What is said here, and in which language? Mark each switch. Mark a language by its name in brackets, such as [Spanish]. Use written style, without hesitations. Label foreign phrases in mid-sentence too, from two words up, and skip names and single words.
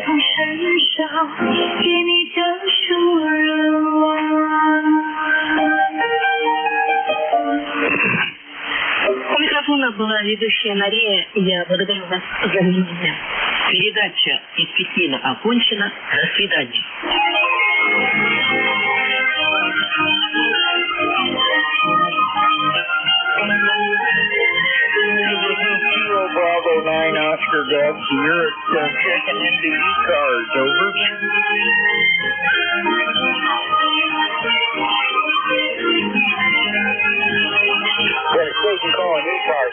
[Chinese] 身上给你的熟人。 [Russian] У микрофона была ведущая Мария. Я благодарю вас за внимание. Передача из Пекина окончена. До свидания. [English] Bravo 9 Oscar Golf here. It's checking into ECARS, over. Got a station calling ECARS.